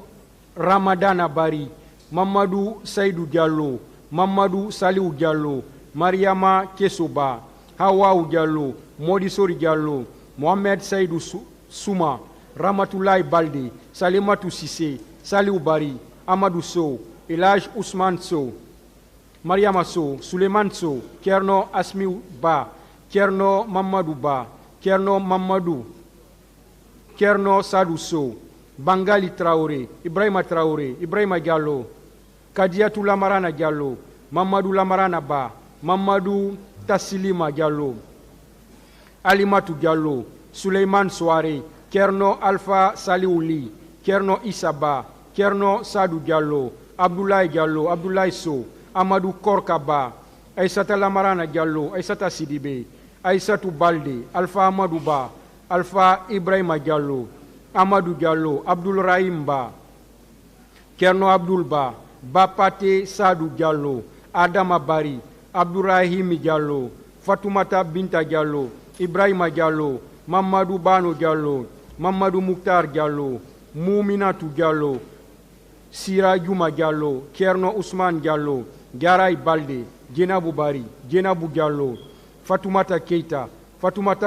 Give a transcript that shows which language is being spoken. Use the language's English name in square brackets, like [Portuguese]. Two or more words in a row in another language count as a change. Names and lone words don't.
[French] Ramadana Bari, Mamadou Saïdou Diallo, Mamadou Saliou Diallo, Mariama Kesoba, Hawaou Diallo, Modisori Diallo, Mohamed Saïdou Souma, Ramatoulaye Balde, Salimatou Sissé, Saliou Bari, Amadou Sow, Elage Ousmane Sow, Mariama Sow, Souleymane Sow, Kerno Asmiou Ba, Kerno Mamadou Ba, Kerno Mamadou, Kerno Sadou Sow, Bangali Traoré, Ibrahima Diallo, Kadiatou Lamarana Diallo, Mamadou Lamarana Ba, Mamadou Tassilima Diallo, Alimatou Diallo, Souleymane Soare, Kerno Alpha Saliouli, Kerno Issaba, Kerno Sadou Diallo, Abdoulaye Sow, Amadou Korkaba, Aïssata Lamarana Diallo, Aïssata Sidibé, Aïssatou Balde, Alpha Amadou Ba, Alpha Ibrahima Diallo, Amadou Diallo, Abdoul Rahim Ba, Kerno Abdoul Ba, Bapate Sadou Diallo, Adama Bari, Abdourahim Diallo, Fatoumata Binta Diallo, Ibrahima Diallo, Mamadou Bano Diallo, Mamadou Mouktar Diallo, Mouminatou Diallo, Sira Yuma Diallo, Kerno Ousmane Diallo, Garay Balde, Djenabou Bari, Djenabou Diallo, Fatoumata Keita, Fatoumata